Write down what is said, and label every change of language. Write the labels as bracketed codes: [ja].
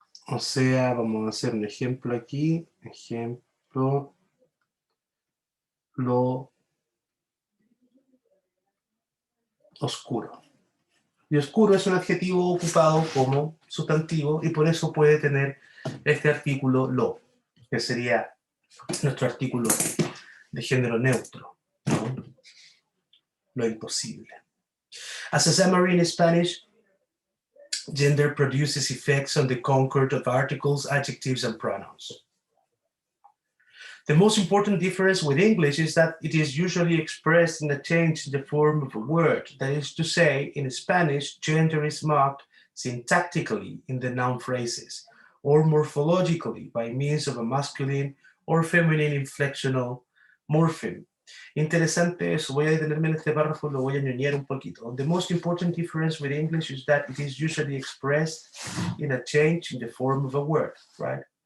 [es] O sea, vamos a hacer un ejemplo aquí. Ejemplo, lo oscuro. Y oscuro es un adjetivo ocupado como sustantivo y por eso puede tener este artículo lo, que sería nuestro artículo de género neutro, ¿no? Lo imposible. [en] As a summary in Spanish, gender produces effects on the concord of articles, adjectives, and pronouns. The most important difference with English is that it is usually expressed in a change in the form of a word. That is to say, in Spanish, gender is marked syntactically in the noun phrases, or morphologically by means of a masculine or feminine inflectional morpheme. [es] Interesante eso, voy a detenerme en este párrafo, lo voy a ñoñar un poquito. [en] The most important difference with English is that it is usually expressed in a change in the form of a word, right?